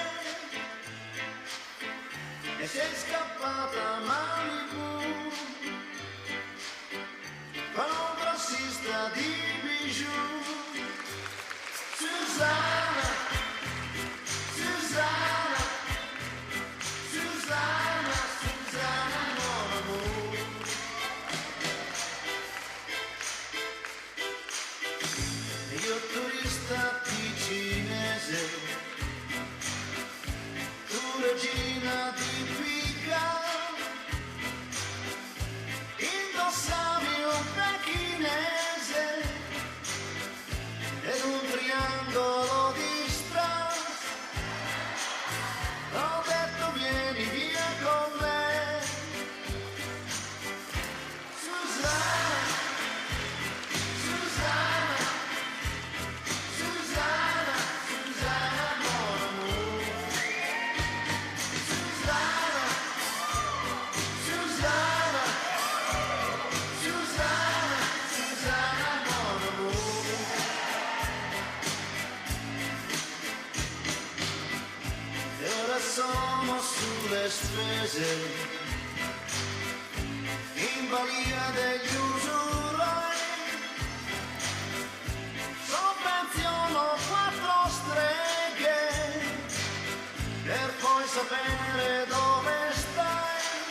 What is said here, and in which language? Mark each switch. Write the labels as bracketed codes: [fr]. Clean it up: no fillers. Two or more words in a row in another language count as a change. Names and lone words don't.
[it] E sei scappata a Malibu con un grossista di bijou. Susanna, Susanna, Susanna, Susanna, [fr] mon amour. [it] Io turista ticinese, tu regina di Pica, indossavi un pechinese ed un triangolo di strass. Ho detto vieni via con me, Susanna, Susanna, Susanna, Susanna, [fr] mon amour. [it] Susanna, Susanna, Susanna, Susanna, [fr] mon amour. [it] E ora sono sulle spese, in balia degli usurai, sovvenziono 4 streghe, per poi sapere dove stai,